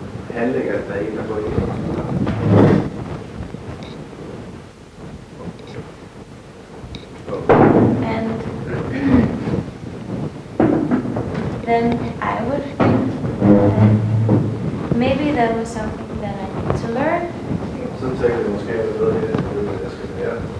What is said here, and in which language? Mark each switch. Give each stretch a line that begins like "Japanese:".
Danish: Handlinger, der ikke er gået ind.
English: And then I would think that maybe that was something that I need to learn,
Danish: Så tænker jeg måske, at noget af det, jeg skal lære.